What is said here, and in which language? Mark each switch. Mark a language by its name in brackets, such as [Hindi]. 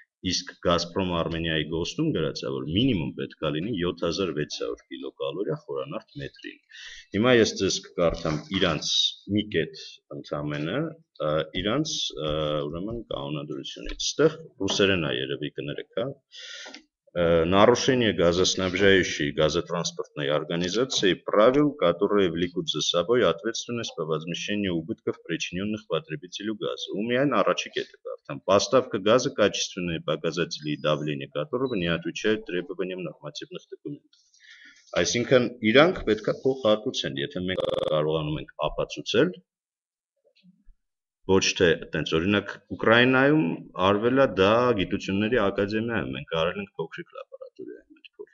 [Armenian] Իսկ Գազպրոմ Արմենիայի գոստում գրած է, որ մինիմում պետք է լինի 7600 կիլոկալորիա խորանարդ մետրին։ Հիմա ես ձեզ կկարդամ իրանց մի կետ ընդամենը, իրանց ուրեմն կանոնադրությունից։ Այստեղ ռուսերեն է երևի կներեք, հա։ [Russian] Нарушение газоснабжающей газотранспортной организации правил, которые влекут за собой ответственность по возмещению убытков, причиненных потребителю газа. У меня нарочек это там поставка газа, качественные показатели и давление которого не отвечают требованиям нормативных документов. [Armenian] Այսինքն իրանք պետք է փոխհատուցեն, եթե մենք կարողանում ենք ապացուցել, ոչ թե այտենց օրինակ Ուկրաինայում արվել է դա գիտությունների ակադեմիայում, մենք արել ենք փոքրիկ լաբորատորիայում այդ փորձը։